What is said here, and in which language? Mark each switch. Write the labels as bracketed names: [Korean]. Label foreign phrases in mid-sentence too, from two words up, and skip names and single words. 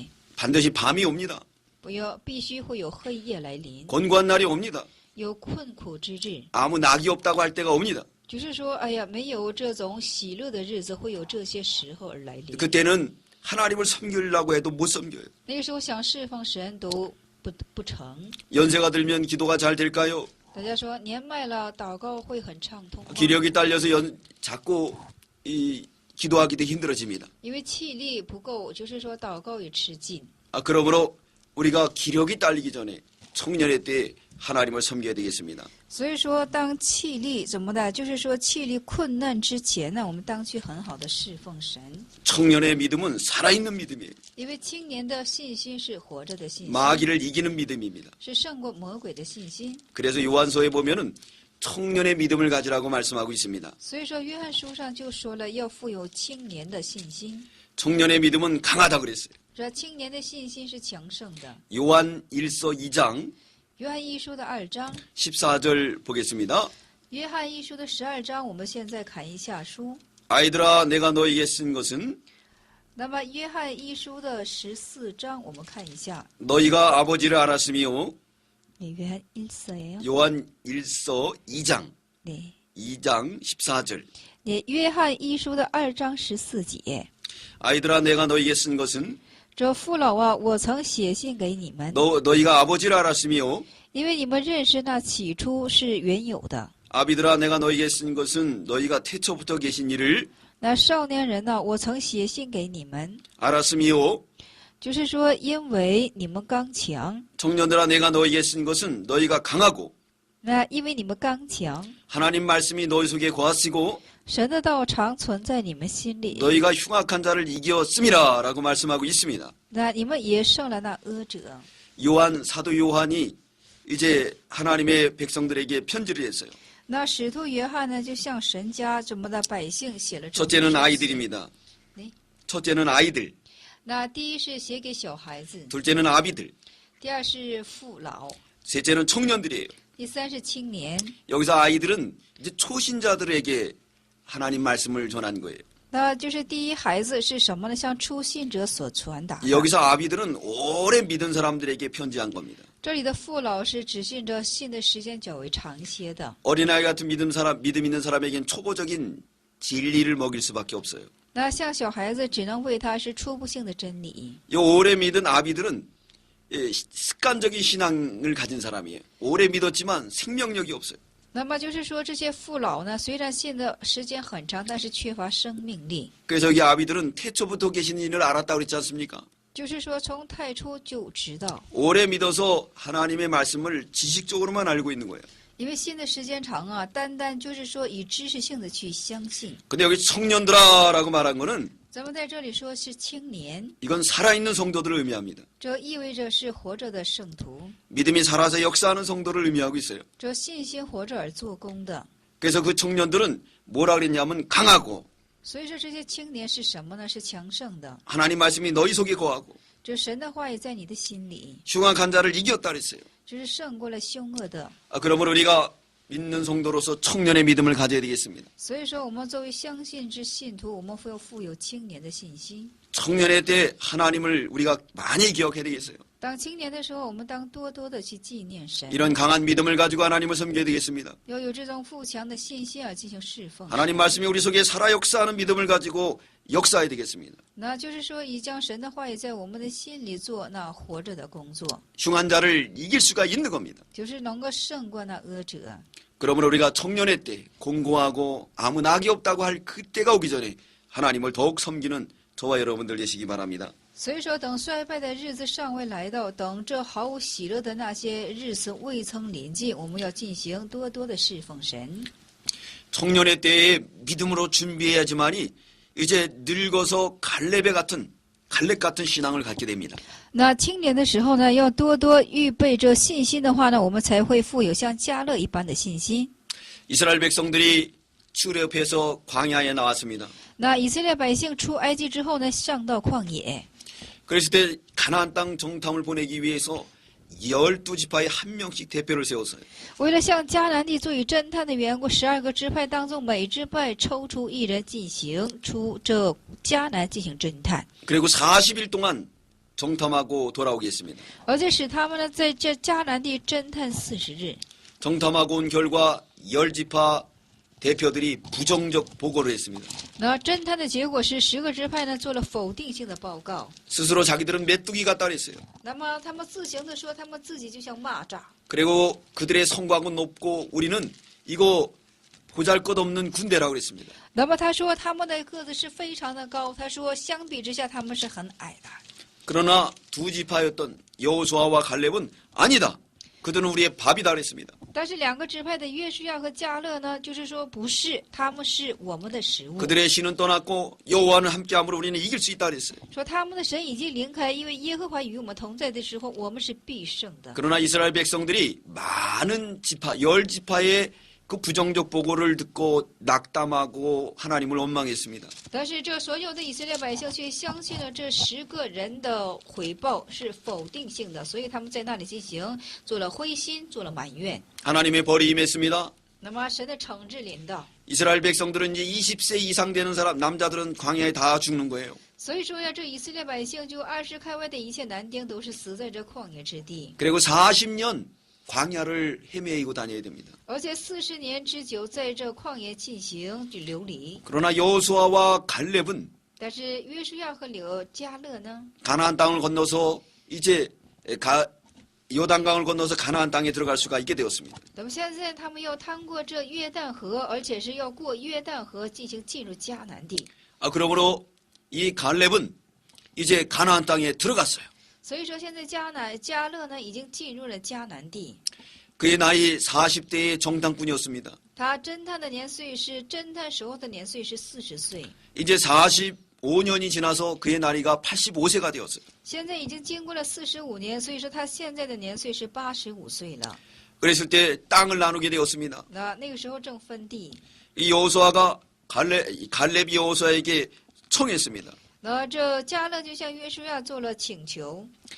[Korean] 반드시 밤이 옵니다. [Chinese] 必须会有黑夜来临， [Korean] 권고한 날이 옵니다. [Chinese] 有困苦之日。 [Korean] 아무 낙이 없다고 할 때가 옵니다. [Chinese] 就是说，哎呀，没有这种喜乐的日子，会有这些时候而来临。 [Korean] 그때는 하나님을 섬기려고 해도 못 섬겨요. [Chinese] 那个时候想侍奉神都不成。 [Korean] 연세가 들면 기도가 잘 될까요? [Chinese] 大家说年迈了，祷告会很畅通吗？ [Korean] 기력이 딸려서 자꾸 기도하기도 힘들어집니다. [Chinese] 因为气力不够，就是说祷告也吃劲。 [Korean] 그러므로 우리가 기력이 딸리기 전에 청년의 때 하나님을 섬겨야 되겠습니다. [Chinese] 所以说，当气力怎么的，就是说气力困难之前呢，我们当去很好的侍奉神。 [Korean] 청년의 믿음은 살아있는 믿음이에요. [Chinese] 因为青年的信心是活着的信心， [Korean] 마귀를 이기는 믿음입니다. [Chinese] 是胜过魔鬼的信心。 [Korean] 그래서 요한서에 보면은 청년의 믿음을 가지라고 말씀하고 있습니다. [Chinese] 所以说，约翰书上就说了，要富有青年的信心。 [Korean] 청년의 믿음은 강하다 그랬어요. [Chinese] 这青年的信心是强盛的。 [Korean] 요한 1서 2장 [Chinese] 约翰一书的2章， [Korean] 14절 보겠습니다. [Chinese] 约翰一书的12章，我们现在看一下书。 [Korean] 아이들아 내가 너에게 쓴 것은 [Chinese] 那么约翰一书的14章，我们看一下。 [Korean] 너희가 아버지를 알았으며 约翰 1서예요. 요한 1서 2장 네. 2장 14절 네, [Chinese] 约翰一书的2章14节。 [Korean] 아이들아 내가 너에게 쓴 것은 [Chinese] 这父老啊，我曾写信给你们， [Korean] 너희가 아버지를 알았으며 [Chinese] 因为你们认识那起初是原有的。 [Korean] 아비들아 내가 너에게 쓴 것은 너희가 태초부터 계신 이를 [Chinese] 那少年人呢，我曾写信给你们， [Korean] 알았으며 [Chinese] 就是说，因为你们刚强， [Korean] 청년들아 내가 너에게 쓴 것은 너희가 강하고 [Chinese] 那因为你们刚强， [Korean] 하나님 말씀이 너희 속에 거하시고 [Chinese] 神的道常存在你们心里， [Korean] 너희가 흉악한 자를 이겼음이라 라고 말씀하고 있습니다. [Chinese] 那你们也胜了那恶者。 [Korean] 사도 요한이 이제 하나님의 백성들에게 편지를 했어요. [Chinese] 那使徒约翰呢，就向神家这么的百姓写了这么 [Korean] 첫째는 [Chinese] 书信。 [Korean] 아이들입니다. 네. 첫째는 아이들, [Chinese] 那第一是写给小孩子， [Korean] 둘째는 아비들, [Chinese] 第二是父老， [Korean] 셋째는 청년들이에요. [Chinese] 第三是青年。 [Korean] 여기서 아이들은 이제 초신자들에게 하나님 말씀을 전한 거예요. [Chinese] 那就是第一孩子是什么呢？向初信者所传达的。 [Korean] 여기서 아비들은 오래 믿은 사람들에게 편지한 겁니다. [Chinese] 这里的父老是指信着信的时间较为长些的。 [Korean] 어린아이 같은 믿음 있는 사람에겐 초보적인 진리를 먹일 수밖에 없어요. [Chinese] 那像小孩子，只能喂他是初步性的真理。 [Korean] 이 오래 믿은 아비들은 습관적인 신앙을 가진 사람이에요. 오래 믿었지만 생명력이 없어요. [Chinese] 那么就是说，这些父老呢，虽然信的时间很长，但是缺乏生命力。 [Korean] 그래서 여기 아비들은 태초부터 계신 일을 알았다고 그랬지 않습니까? [Chinese] 就是说，从太初就知道， [Korean] 오래 믿어서 하나님의 말씀을 지식적으로만 알고 있는 거예요. [Chinese] 因为信的时间长啊，单单就是说以知识性的去相信。 [Korean] 근데 여기 청년들아라고 말한 거는 [Chinese] 咱们在这里说是青年， [Korean] 이건 살아있는 성도들을 의미합니다. [Chinese] 这意味着是活着的圣徒， [Korean] 믿음이 살아서 역사하는 성도를 의미하고 있어요. [Chinese] 这信心活着而做工的。 [Korean] 그래서 그 청년들은 뭐라 그랬냐면 강하고 [Chinese] 所以说，这些青年是什么呢？是强盛的。 [Korean] 하나님 말씀이 너희 속에 거하고 [Chinese] 这神的话也在你的心里， [Korean] 흉악한 자를 이겼다 그랬어요. [Chinese] 这是胜过了凶恶的。 [Korean] 그러므로 우리가 믿는 성도로서 청년의 믿음을 가져야 되겠습니다. [Chinese] 所以说，我们作为相信之信徒，我们要富有青年的信心。 [Korean] 청년의 때 하나님을 우리가 많이 기억해야 되겠어요. [Chinese] 当青年的时候，我们当多多的去纪念神， [Korean] 이런 강한 믿음을 가지고 하나님을 섬겨야 되겠습니다. [Chinese] 要有这种富强的信心而进行侍奉。 [Korean] 하나님 말씀이 우리 속에 살아 역사하는 믿음을 가지고 역사해야 되겠습니다. [Chinese] 那就是说，以将神的话语在我们的心里做那活着的工作， [Korean] 흉한 자를 이길 수가 있는 겁니다. [Chinese] 就是能够胜过那恶者。 [Korean] 그러므로 우리가 청년의 때 공고하고 아무 낙이 없다고 할 그때가 오기 전에 하나님을 더욱 섬기는 저와 여러분들 되시기 바랍니다. [Chinese] 所以说，等衰败的日子尚未来到，等这毫无喜乐的那些日子未曾临近，我们要进行多多的侍奉神。 [Korean] 청년의 때에 믿음으로 준비해야지만이 이제 늙어서 갈렙 같은 신앙을 갖게 됩니다. [Chinese] 那青年的时候呢，要多多预备着信心的话呢，我们才会富有像迦勒一般的信心。 [Korean] 이스라엘 백성들이 출애굽해서 광야에 나왔습니다. [Chinese] 那以色列百姓出埃及之後呢，上到旷野。 [Korean] 그랬을 때 가나안 땅 정탐을 보내기 위해서 12지파에 한 명씩 대표를 세웠어요. [Chinese] 为了向迦南地做以侦探的缘故，12个支派当中每支派抽出一人进行出这迦南进行侦探， [Korean] 그리고 40일 동안 정탐하고 돌아오겠습니다. [Chinese] 而且使他们呢在这迦南地侦探40日。 [Korean] 정탐하고 온 결과 10지파 대표들이 부정적 보고를 했습니다. [Chinese] 那侦探的结果是10个支派呢做了否定性的报告。 [Korean] 스스로 자기들은 메뚜기 같다 그랬어요. [Chinese] 那么他们自行的说，他们自己就像蚂蚱。 [Korean] 그리고 그들의 성곽은 높고 우리는 이거 보잘것없는 군대라고 그랬습니다. [Chinese] 那么他说他们的个子是非常的高，他说相比之下他们是很矮的。 [Korean] 그러나 두 지파였던 여호수아와 갈렙은 아니다. 그들은 우리의 밥이다 그랬습니다. [Chinese] 但是2个支派的约书亚和迦勒呢，就是说不是，他们是我们的食物。 [Korean] 그들의 신은 떠났고 여호와는 함께함으로 우리는 이길 수 있다 그랬어요. [Chinese] 说他们的神已经离开，因为耶和华与我们同在的时候，我们是必胜的。 [Korean] 그러나 이스라엘 백성들이 많은 지파, 10지파의 그 부정적 보고를 듣고 낙담하고 하나님을 원망했습니다. [Chinese] 但是这所有的以色列百姓却相信了这10个人的回报是否定性的，所以他们在那里进行做了灰心，做了埋怨。 [Korean] 하나님의 벌이 임했습니다. [Chinese] 那么神的惩治临到， [Korean] 이스라엘 백성들은 이제 20세 이상 되는 사람, 남자들은 광야에 다 죽는 거예요. [Chinese] 所以说呀，这以色列百姓就20开外的一切男丁都是死在这旷野之地， [Korean] 그리고 40년 광야를 헤매이고 다녀야 됩니다. [Chinese] 而且40年之久在这旷野进行就流离。 [Korean] 그러나 여호수아와 갈렙은 [Chinese] 但是约书亚和迦勒呢， [Korean] 가나안 땅을 건너서 이제 요단강을 건너서 가나안 땅에 들어갈 수가 있게 되었습니다. [Chinese] 那么现在他们要趟过这约旦河，而且是要过约旦河进入迦南地。 [Korean] 그러므로 이 갈렙은 이제 가나안 땅에 들어갔어요. [Chinese] 所以说，现在迦勒呢已经进入了迦南地。 [Korean] 그의 나이 40대의 정탐꾼이었습니다. [Chinese] 他侦探的年岁是侦探时候的年岁是40岁， [Korean] 이제 45년이 지나서 그의 나이가 85세가 되었어요. [Chinese] 现在已经经过了45年，所以说他现在的年岁是85岁了。 [Korean] 그랬을 때 땅을 나누게 되었습니다. [Chinese] 那个时候正分地， [Korean] 이 여호수아가 갈렙이 여호수아에게 청했습니다. [Chinese] 这加勒就向约书亚做了请求，